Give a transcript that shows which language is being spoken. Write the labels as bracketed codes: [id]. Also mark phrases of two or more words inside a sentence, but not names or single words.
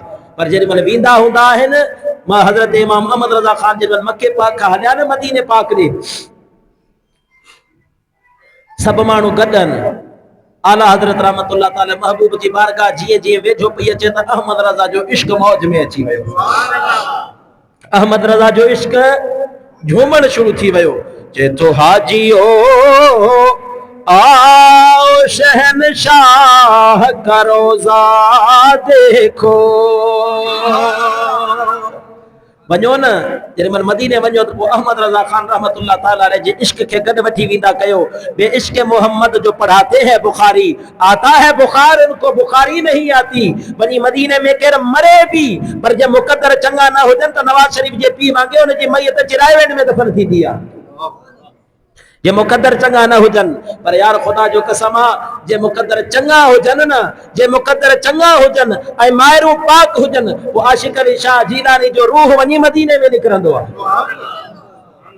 [sd] पर जेॾी महिल वेंदा हूंदा आहिनि, मां हज़रत इमाम अहमद रज़ा ख़ान जेॾी महिल मके पाक खां हलिया न मदीने पाक ॾे, सभु माण्हू गॾनि आला हज़रत रहमतुल्लाह ताला महबूब जी बारगाह जीअं जीअं वेझो पई अचे त अहमद रज़ा जो इश्क मौज में अची वियो। अहमद रज़ा जो इश्क झूमण शुरू थी वियो। जे तो [ur] حاجیو آؤ شہنشاہ کا روضہ دیکھو. [sd] वञो न, जॾहिं महिल मदीने वञो त पोइ अहमद रज़ा ख़ान रहमतुल्लाह ताला अलैह जे इश्क खे गॾु वठी वेंदा कयो। [ur] بے عشق محمد جو پڑھاتے ہیں بخاری، آتا ہے بخار ان کو بخاری نہیں آتی. [sd] वञी मदीने में केर मरे भी पर जे मुक़द्दर चङा न हुजनि त नवाज़ शरीफ जे पीउ वांगे हुनजी मैयत चिराइवेंड में दफ़न थींदी आहे। जे मुक़द्दर चङा न हुजनि, पर यार ख़ुदा जो कसम आहे जे मुक़द्दर चङा हुजनि न, जे मुक़द्दर चङा हुजनि ऐं मायरूं पाक हुजनि, पोइ आशिक़ अली शाह जीलानी जो रूह वञी मदीने में निकिरंदो आहे।